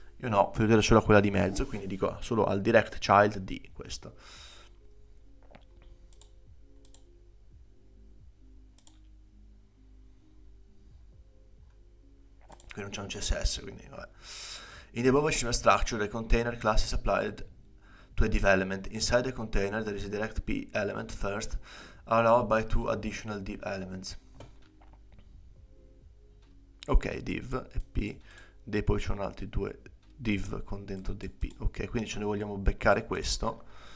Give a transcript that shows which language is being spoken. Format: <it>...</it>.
<it>Io no, voglio vedere solo quella di mezzo, quindi dico solo al direct child di questo. Qui non c'è un CSS, quindi vabbè.</it> <en>In the above HTML structure, the container class is applied to a div element. Inside the container, there is a direct p element first, allowed by two additional div elements.</en> <it>Ok, div e p, e poi ci sono altri due div con dentro dp. Ok, quindi ce ne vogliamo beccare questo.</it>